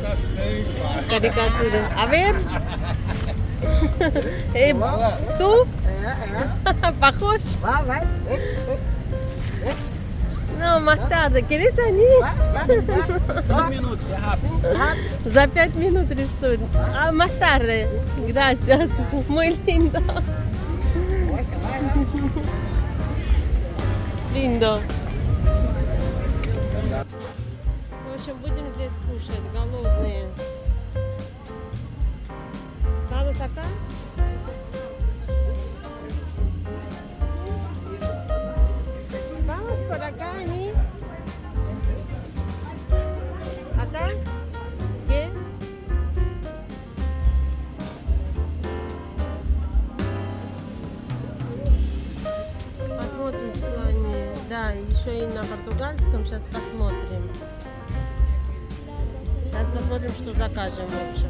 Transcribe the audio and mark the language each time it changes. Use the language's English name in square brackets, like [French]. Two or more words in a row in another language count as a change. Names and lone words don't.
[Spanish] Caricatura. A ver. ¿Tú? ¿Pajos? [Portuguese] Vai. [Spanish] No, más tarde. ¿Quieres venir? [Portuguese] 5 minutos, é rápido. [Russian] За 5 минут рисуют. А, [Spanish] más tarde. Gracias. Muy lindo. Lindo. [Russian] В общем, будем здесь кушать, голодные. [Spanish] Vamos acá? Vamos por acá, Ani. Acá? ¿Qué? [Russian] Посмотрим, что они. Да, еще и на португальском. Сейчас посмотрим. Сейчас посмотрим, что закажем, в общем.